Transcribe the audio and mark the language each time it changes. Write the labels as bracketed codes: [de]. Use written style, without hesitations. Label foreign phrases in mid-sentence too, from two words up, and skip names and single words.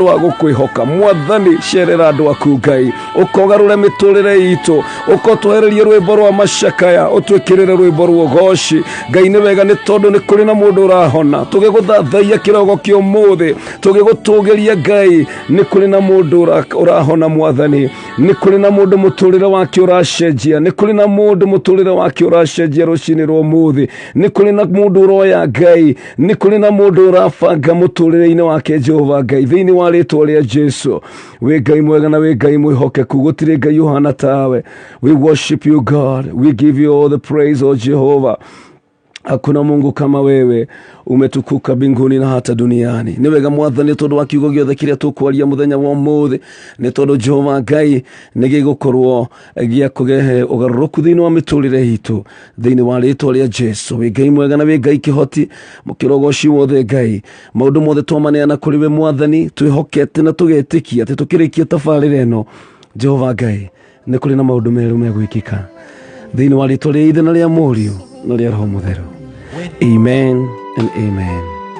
[ki] wa gukwihoka Mwathani cerera andu aku Ngai ukogarure miturire itu ukotwehererie rwimbo rwa macakaya utwikirire rwimbo rwa ugoci Ngai ni wega ni tondu ni kuri na mundu urahona tugiguthathaia kirogo kio muthi tugigutugiria Ngai ni kuri na mundu urahona Mwathani ni kuri na mundu muturire wake uracenjia ni kuri na mundu muturire wake uracenjia rucini rwa muthi ni kuri na mundu uroya Ngai ni kuri na mundu urabanga muturire-ini wake Jehova Ngai thiini wa ritwa ria Jesu we Ngai mwega na we Ngai mwihokeku gutire Ngai uhana tawe [en] we worship you God we give you all the praise oh Jehovah [sw] hakuna Mungu kama wewe umetukuka mbinguni na hata duniani [ki] ni wega Mwathani tondu wa kiugo giothe kiria tukwaria muthenya wa muthi ni tondu Jehova Ngai ni gigukorwo gia kugehe ugaruruku thiini wa miturire itu thiini wa ritwa ria Jesu we Ngai mwega na we Ngai kihoti mukirogo ciwothe Ngai maundu mothe twamaneana kuri we Mwathani twihokete na tugetikia ati tukirikia tabarire no Jehova Ngai ni kuri na maundu meru megwikika thiini wa ritwa ria Ithe na ria Muriu na ria Roho Mutheru [en] amen and amen.